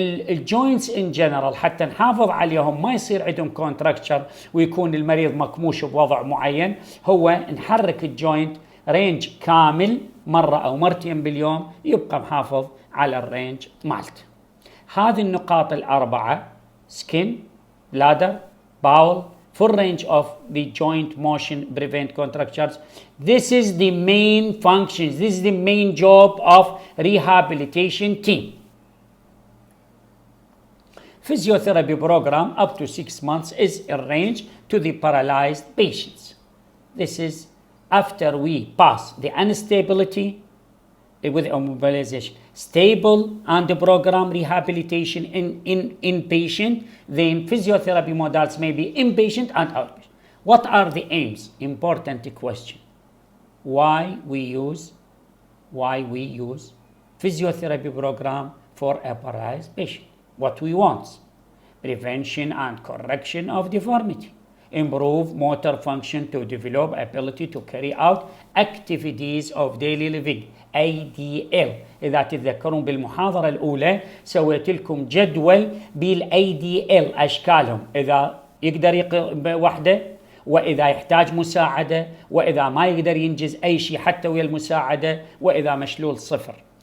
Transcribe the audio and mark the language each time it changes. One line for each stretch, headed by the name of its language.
Arabic: الجوينتس ان جنرال حتى نحافظ عليهم ما يصير عندهم كونتراكتشر ويكون المريض مكموش بوضع معين، هو نحرك الجوينت رينج كامل مرة او مرتين باليوم، يبقى محافظ على الرينج مالته. هذه النقاط الأربعة
English: Skin, bladder, bowel, full range of the joint motion, prevent contractures. This is the main functions, this is the main job of rehabilitation team. Physiotherapy program up to 6 months is arranged to the paralyzed patients. This is after we pass the instability with immobilization, stable and the program rehabilitation in inpatient, then physiotherapy models may be inpatient and outpatient. What are the aims? Important question. Why we use physiotherapy program for a paralyzed patient? What we want? Prevention and correction of deformity, improve motor function to develop ability to carry out activities of daily living, ADL.
Arabic: إذا تتذكرون بالمحاضرة الأولى سويت لكم جدول بالADL أشكالهم، إذا يقدر وحده، وإذا يحتاج مساعدة، وإذا ما يقدر ينجز أي شيء حتى ويا المساعدة، وإذا مشلول صفر.